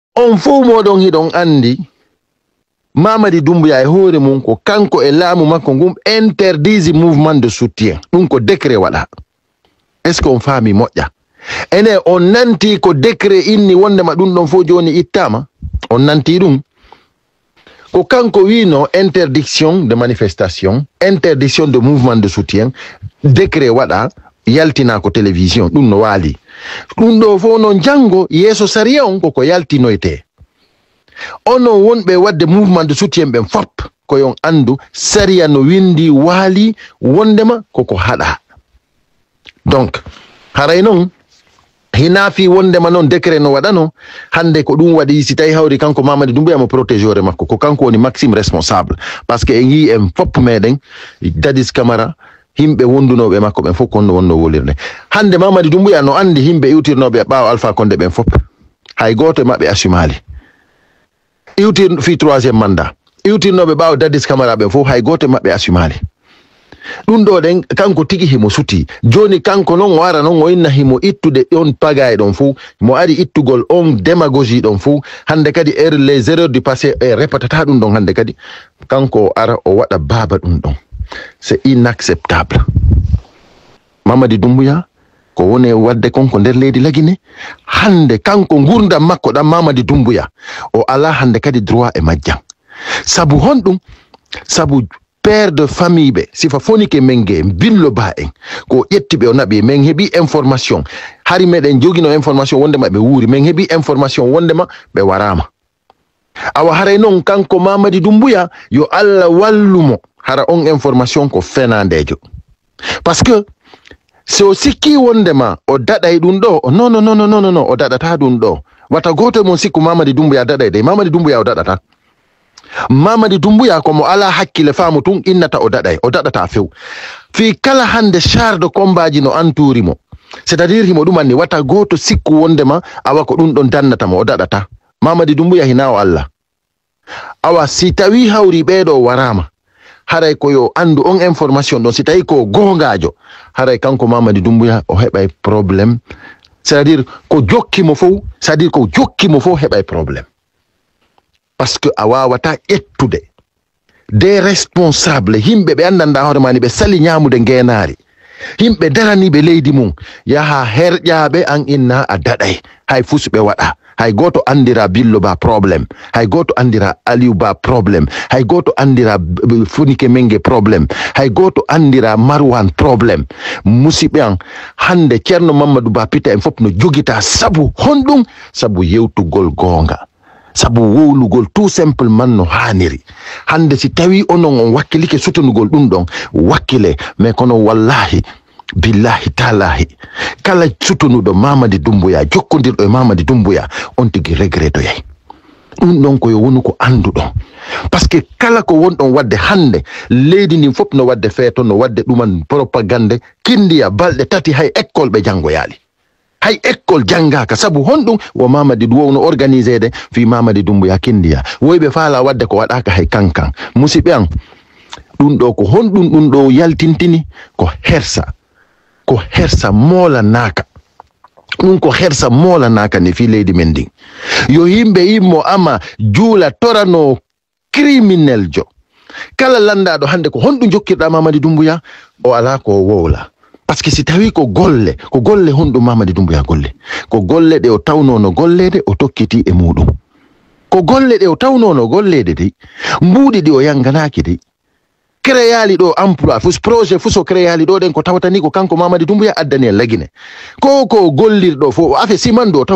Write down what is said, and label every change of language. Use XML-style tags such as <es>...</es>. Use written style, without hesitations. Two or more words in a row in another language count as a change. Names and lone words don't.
<ff>on fu modon hidon andi Mamadi Doumbouya e hoore mum ko kanko e laamu makko ngum interdisi</ff> <fr>mouvement de soutien</fr> <ff>ɗum ko décret waɗa.</ff> <fr>Est ce qu'on</fr> <ff>faami moƴƴa ene on nanti ko décret inni wondema ɗum ɗon fof joni ittama on nanti ɗum ko kanko wino</ff> <fr>interdiction de manifestation, interdiction de mouvement de soutien,</fr> <ff>décret waɗa yaltina ko télévision ɗum no waali ɗum ɗo fof no jango yeeso sariya on koko yaltinoyte ono wonɓe wadde</ff> <fr>mouvement de soutien</fr> <ff>ɓen fop koyon andu sariya no windi waali wondema koko haɗa. Donc haray noon hinafi wondema noon décret no waɗano hande ko ɗum waɗi si tawi hawri kanko Mamadi Doumbouya mo protégé hoore makko ko kanko woni</ff> <fr>maxime responsable par ce que</fr> <ff>en yi en fop meɗen Dadis Camara himɓe wondunoɓe makko ɓen fof konno wonno wolirde hande Mamadi Doumbouya no andi himɓe iwtirnoɓe ɓaawo Alpha Condé ɓen fop hay goto e maɓɓe asumali iwtir fi 3e mandat iwtirnoɓe ɓaawo Dadis Camara ɓen fof hay goto e maɓɓe asumali ɗum ɗo ɗen kanko tigi himo suti joni kanko noon o ara noon o inna himo ittude on pagaye ɗon fou mo ari ittugol on démagogie ɗon fou hande kadi</ff> <fr>les erreurs du passé</fr> <ff>e repatata ɗum ɗon hande kadi kanko o ara o waɗa baaba ɗum ɗon</ff> <fr>c'est inacceptable.</fr> <ff>Mamadi Doumbouya ko woni wadde konko nder leydi Lagine hande kanko gurdam makko ɗam Mamadi Doumbouya o ala hande kadi droit e majjan sabu honɗum sabu</ff> <fr>père de famille</fr> <ff>ɓe sifa fonike menge billo ba en ko ƴetti ɓe o naɓi min heeɓi information hari meɗen jogino information wondema ɓe wuuri min heeɓi information wondema ɓe warama awa haray noon kanko Mamadi Doumbouya yo Allah wallumo hara on information ko fenandejo</ff> <fr>par ce que</fr> <ff>so sikki wondema o daɗay ɗum ɗo non o daɗata ɗum ɗo wata goto mon sikku Mamadi Doumbouya daɗay de Mamadi Doumbouya o daɗata Mamadi Doumbouya komo ala hakkille faamu tun innata o daɗata few fi kala hande</ff> <fr>char de combat</fr> <ff>ji no entourimo</ff> <fr>c'est à dire</fr> <ff>himo ɗumanni wata goto sikku wondema awa ko ɗum ɗon dannatamo o daɗata Mamadi Doumbouya hina o Allah awa si tawi hawri ɓeɗo warama haray ko yo andu on information ɗon si tawi ko gongajo haray kanko Mamadi Doumbouya o heɓay probléme</ff> <fr>c'est à dire</fr> <ff>ko jokkimo fof</ff> <fr>c'est à dire</fr> <ff>ko jokkimo fof heɓay probléme</ff> <fr>parce que</fr> <ff>a wawata ƴettude</ff> <fr>des responsables</fr> <ff>himɓe ɓe andanda hoore mani ɓe sali ñamude ngenari himɓe daraniɓe leydi mum yaha herƴaɓe an inna a daɗay hay fusɓe waɗa hay goto andira Billo Ba probléme hay goto andira Aliou Ba probléme hay goto andira Fonike Mengue probléme hay goto andira Marwan probléme musidɓe an hande Ceerno Mamadou Ba Pita en fop no jogita sabu honɗum sabu yewtugol gonga sabu wowlugol</ff> <fr>tout simplement</fr> <ff>no haniri hande si tawi onon on wakkilike sutonugol ɗum ɗon wakkile mais kono</ff> <ar>wallahi billahi talahi</ar> <ff>kala sutonuɗo Mamadi Doumbouya jokkodirɗo e Mamadi Doumbouya on tigi regretoyay ɗum ɗon koyo woni ko anduɗon</ff> <fr>par ce que</fr> <ff>kala ko wonɗon wadde hande leydi ndin fof no wadde feeto no wadde ɗuman propagande kindiya balɗe tati hay école ɓe janggoyali hay école jangaka sabu honɗum wo Mamadi wowno organisé de fi Mamadi Doumbouya kindiya woyɓe faala wadde ko waɗaka hay kankan musidɓe an ɗum ɗo ko honɗum ɗum ɗo yaltintini ko hersa moola naka ɗum ko hersa moola naka ne fi leydi men ndin yo yimɓe immo ama juula torano criminel jo kala landaɗo hande ko honɗum jokkirɗa Mamadi Doumbouya o ala ko wowla</ff> <fr>parce que</fr> <ff>si tawi ko golle honɗum Mamadi Doumbouya golle ko golle ɗe o tawnono gollede o tokkiti e muɗum ko golle ɗe o tawnono gollede de mbuuɗi ɗi o yanganaki de créali ɗo emploi fus projet fuso créali ɗo ɗen ko tawatani ko kanko Mamadi Doumbouya addani en Lagine ko gollirɗo fo afe simandu o taw</ff>